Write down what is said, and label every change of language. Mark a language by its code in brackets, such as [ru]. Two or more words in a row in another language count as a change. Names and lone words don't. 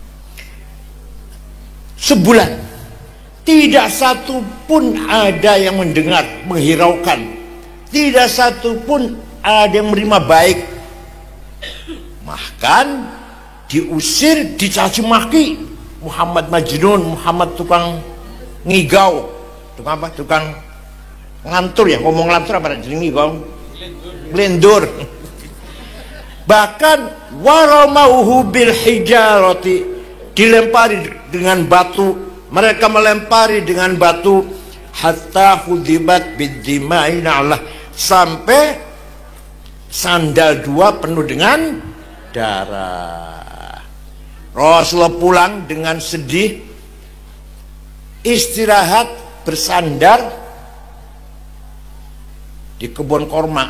[id] Sebulan tidak satu pun ada yang mendengar, menghiraukan. Tidak satu pun ada yang menerima baik. Bahkan diusir, dicaci maki. Muhammad Majnun, Muhammad tukang ngigau, tukang apa? Tukang ngantur ya, ngomong ngantur apa? Jadi ngigau, blendur. Bahkan [ar] ورموه بالحجارة, [id] dilempari dengan batu. Mereka melempari dengan batu [ar] حتى خضبت بالدماء نعلاه, [id] sampai sandal dua penuh dengan darah. Rasulullah pulang dengan sedih, istirahat bersandar di kebun korma.